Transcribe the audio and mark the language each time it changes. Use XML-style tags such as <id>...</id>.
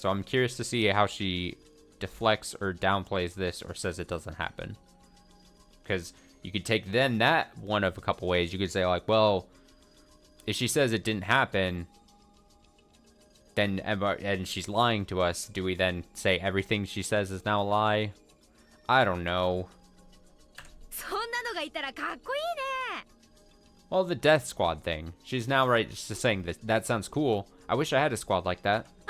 <en>So I'm curious to see how she deflects or downplays this or says it doesn't happen. Because you could take then that one of a couple ways. You could say like, well, if she says it didn't happen, then and she's lying to us, do we then say everything she says is now a lie? I don't know.</en> <ja>そんなのがいたらかっこいいね。</ja> <en>Well, the death squad thing. She's now right just saying this. That sounds cool. I wish I had a squad like that.</en>